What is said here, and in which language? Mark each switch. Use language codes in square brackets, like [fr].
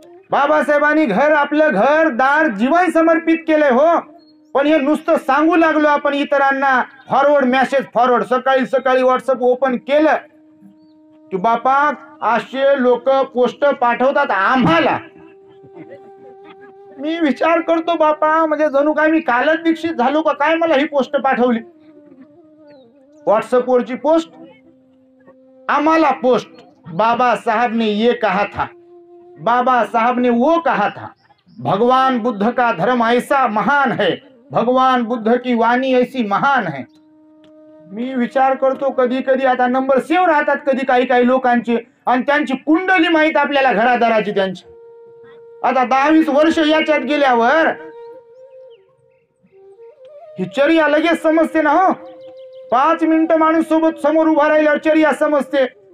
[mr] बाबासाहेबांनी आपलं घर दार जीवन समर्पित केलंय हो, पण हे नुसतं सांगू लागलो आपण इतरांना, फॉरवर्ड मेसेज फॉरवर्ड, सकाळी सकाळी व्हॉट्सअप ओपन केलं की बापा असे लोक पोस्ट पाठवतात आम्हाला. मी विचार करतो बापा, म्हणजे जणू काय मी कालच दीक्षित झालो का काय, मला ही पोस्ट पाठवली व्हॉट्सअप वरची पोस्ट. आम्हाला पोस्ट, [hi] बाबा साहब ने ये कहा था, बाबा साहब ने वो कहा था, भगवान बुद्ध का धर्म ऐसा महान है, भगवान बुद्ध की वाणी ऐसी महान है. [mr] मी विचार करतो कधी कधी आता नंबर सेव्ह राहतात कधी काही काही लोकांचे, आणि त्यांची कुंडली माहित आपल्याला घरादाराची त्यांची. आता 10-20 वर्ष याच्यात गेल्यावर ही चर्या लगेच समजते ना. हो, 5 मिनिटं माणूस सोबत समोर उभा राहिल्यावर चर्या समजते.